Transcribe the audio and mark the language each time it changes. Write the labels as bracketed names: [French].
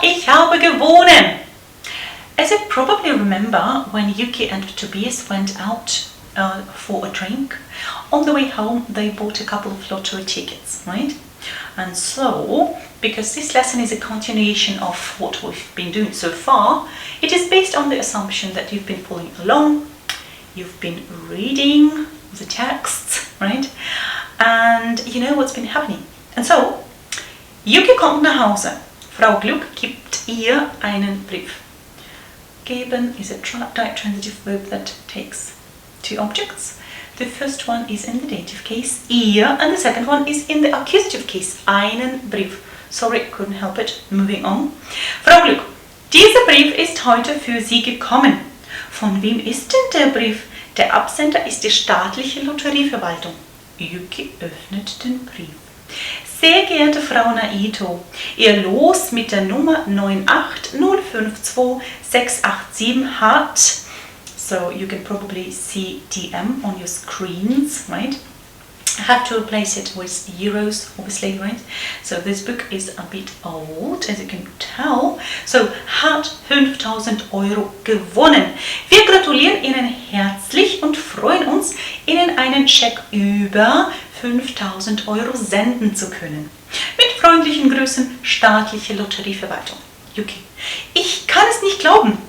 [German] Ich habe gewonnen! [English] As you probably remember, when Yuki and Tobias went out for a drink, on the way home they bought a couple of lottery tickets, right? And so, because this lesson is a continuation of what we've been doing so far, it is based on the assumption that you've been following along, you've been reading the texts, right? And you know what's been happening. And so, [German] Yuki kommt nach Hause. Frau Gluck gibt ihr einen Brief. [English] Geben is a transitive verb that takes two objects. The first one is in the dative case, ihr, and the second one is in the accusative case, einen Brief. Sorry, couldn't help it. Moving on. [German] Frau Gluck, dieser Brief ist heute für Sie gekommen. Von wem ist denn der Brief? Der Absender ist die staatliche Lotterieverwaltung. Yuki öffnet den Brief. Sehr geehrte Frau Naito, Ihr Los mit der Nummer 98052-687 hat, [English] so you can probably see DM on your screens, right? I have to replace it with euros, obviously, right? So this book is a bit old, as you can tell. [German] So, hat 5.000 Euro gewonnen. Wir gratulieren Ihnen herzlich und freuen uns, Ihnen einen Scheck über 5.000 Euro senden zu können. Mit freundlichen Grüßen, staatliche Lotterieverwaltung. Yuki. Ich kann es nicht glauben.